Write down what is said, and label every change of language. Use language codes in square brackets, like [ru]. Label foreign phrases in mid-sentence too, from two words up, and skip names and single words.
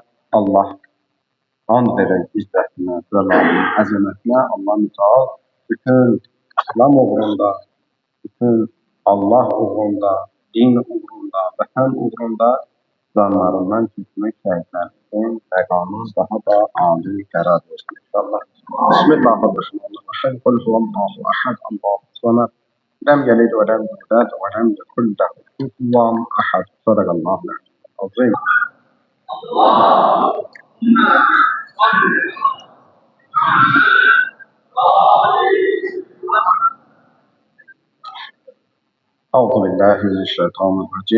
[az] Allah and verən izzətinə, zəlalına, əzəmətinə, Allah-u Teala bütün İslam uğrunda, bütün Allah uğrunda, din uğrunda, vətən uğrunda canlarından keçmək şəhidlərimizin məqamı daha da âli qərar versin inşallah. [ar] Bismillahirrahmanirrahim. قل هو الله أحد، الله الصمد, لم يلد ولم يولد ولم يكن له كفوا أحد. صدق الله العظيم. أعوذ بالله من الشيطان الرجيم.